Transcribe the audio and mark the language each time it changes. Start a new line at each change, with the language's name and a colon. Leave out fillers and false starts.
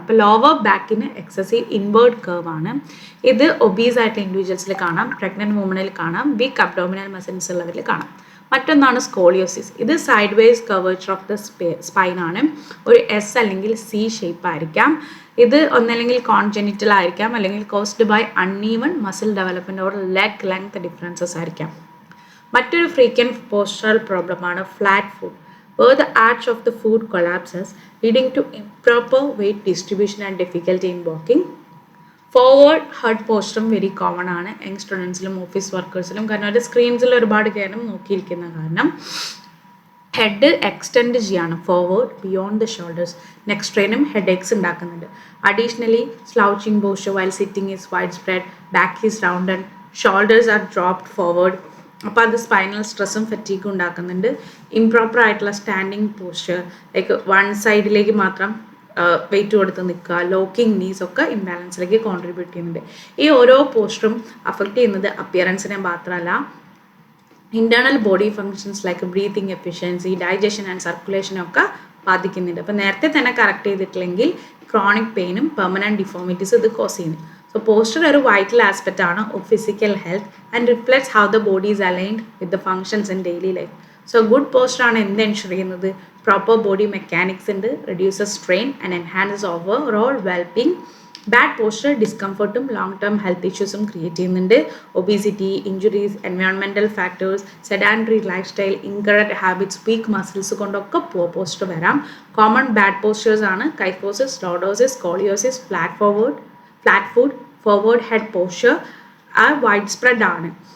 Malayalam: അപ്പോൾ lower ബാക്കിന് excessive inward curve ആണ്. ഇത് ഒബീസ് ആയിട്ടുള്ള ഇൻഡിവിജ്വൽസിൽ കാണാം, പ്രഗ്നൻറ്റ് വുമണിൽ കാണാം, വീക്ക് അബ്ഡോമിനൽ മസിൽസ് ഉള്ളവരിൽ കാണാം. മറ്റൊന്നാണ് സ്കോളിയോസിസ്. ഇത്
English: side ways curvature of the spine
Malayalam: ആണ്. ഒരു എസ് അല്ലെങ്കിൽ സി ഷേപ്പ് ആയിരിക്കാം. ഇത് ഒന്നല്ലെങ്കിൽ കോൺജെനിറ്റൽ ആയിരിക്കാം, അല്ലെങ്കിൽ
English: caused by uneven muscle development or leg length differences
Malayalam: ആയിരിക്കാം. മറ്റൊരു ഫ്രീക്വൻറ്റ് പോസ്ചറൽ പ്രോബ്ലമാണ് flat food,
English: where the arch of the food collapses, leading to improper weight distribution and difficulty in walking.
Malayalam: Forward head പോസ്റ്ററും very common ആണ് young സ്റ്റുഡൻസിലും office വർക്കേഴ്സിലും. കാരണം ഒരു സ്ക്രീൻസിൽ ഒരുപാട് നേരം നോക്കിയിരിക്കുന്ന കാരണം head extend ചെയ്യാണ് forward beyond the shoulders. Neck സ്ട്രെയിനും head aches ഉണ്ടാക്കുന്നുണ്ട്.
English: Additionally slouching posture while sitting is widespread, back is rounded, shoulders are dropped forward.
Malayalam: അപ്പോൾ അത് സ്പൈനൽ സ്ട്രെസ്സും ഫറ്റീഗും ഉണ്ടാക്കുന്നുണ്ട്. ഇംപ്രോപ്പർ ആയിട്ടുള്ള സ്റ്റാൻഡിങ് പോസ്ചർ, ലൈക്ക് വൺ സൈഡിലേക്ക് മാത്രം വെയിറ്റ് കൊടുത്ത് നിൽക്കുക, ലോക്കിംഗ് നീസ് ഒക്കെ ഇംബാലൻസിലേക്ക് കോൺട്രിബ്യൂട്ട് ചെയ്യുന്നുണ്ട്. ഈ ഓരോ പോസ്റ്ററും അഫക്റ്റ് ചെയ്യുന്നത് അപ്പിയറൻസിനെ മാത്രമല്ല,
English: internal body functions like breathing efficiency, digestion and സർക്കുലേഷനൊക്കെ
Malayalam: ബാധിക്കുന്നുണ്ട്. അപ്പോൾ നേരത്തെ തന്നെ കറക്റ്റ് ചെയ്തിട്ടില്ലെങ്കിൽ ക്രോണിക് പെയിനും പെർമനൻറ്റ് ഡിഫോമിറ്റീസ് ഇത് കോസ് ചെയ്യുന്നു.
English: So posture ഒരു vital aspect ആണ് of physical health and reflects how the body is aligned with the functions in daily life.
Malayalam: So good posture ആണ് എന്ത് എൻഷുർ ചെയ്യുന്നത്?
English: Proper body mechanics ഉണ്ട്, reduces strain and enhances overall well-being.
Malayalam: Bad posture ഡിസ്കംഫർട്ടും long term health ഇഷ്യൂസും create ചെയ്യുന്നുണ്ട്. Obesity, injuries, environmental factors, സെഡാൻറ്ററി life style, incorrect habits, week muscles കൊണ്ടൊക്കെ poor poster വരാം. Common bad posters ആണ് kyphosis, lordosis, scoliosis, flat food, forward head posture wide spread ആണ്.